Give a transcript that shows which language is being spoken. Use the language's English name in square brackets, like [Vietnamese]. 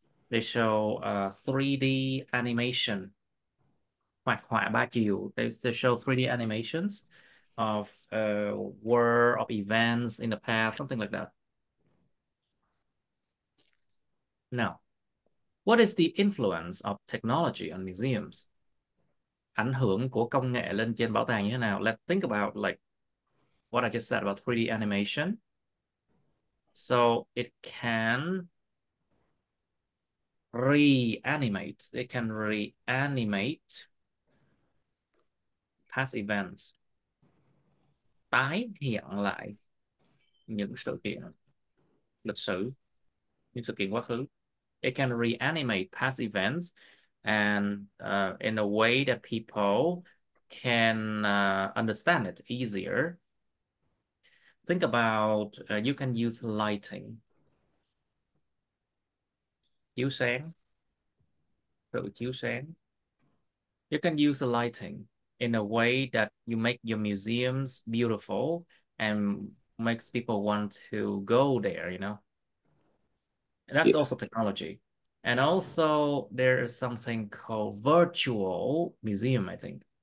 [English] They show 3D animation. [Vietnamese] Hoạt họa 3 chiều. [English] They show 3D animations of war, of events in the past, something like that. Now, what is the influence of technology on museums? [Vietnamese] Ảnh hưởng của công nghệ lên trên bảo tàng như thế nào? [English] Let's think about like what I just said about 3D animation. So it can reanimate. It can reanimate past events. [Vietnamese] Tái hiện lại những sự kiện lịch sử, những sự kiện quá khứ. [English] It can reanimate past events and in a way that people can understand it easier. Think about you can use lighting. [Vietnamese] Chiếu sáng, tự chiếu sáng. [English] You can use the lighting in a way that you make your museums beautiful and makes people want to go there, you know. And that's Yeah. also technology. And also there is something called virtual museum, I think.